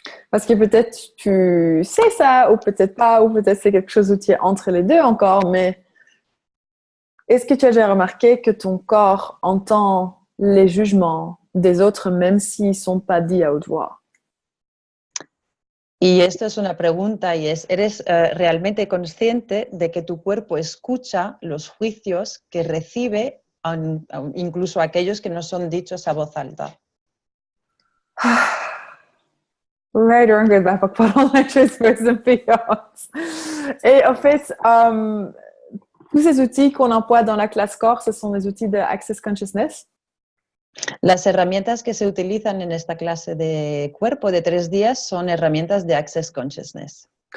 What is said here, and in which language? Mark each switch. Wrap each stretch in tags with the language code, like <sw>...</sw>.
<fr>Parce que peut-être tu sais ça, ou peut-être pas, ou peut-être c'est quelque chose où tu es entre les deux encore, mais est-ce que tu as déjà remarqué que ton corps entend les jugements des autres, même s'ils ne sont pas dits à haute voix?</fr> <es>Y esto es una pregunta y es, ¿eres realmente consciente de que tu cuerpo escucha los juicios que recibe, incluso aquellos que no son dichos a voz alta?</es> <en>Right,</en> <fr>on regarde pas pendant la chose persévérance. Et en fait, tous ces outils qu'on emploie dans la classe corps, ce sont des outils de Access Consciousness.</fr> <es>Las herramientas que se utilizan en esta clase de cuerpo de 3 días son herramientas de Access Consciousness.</es>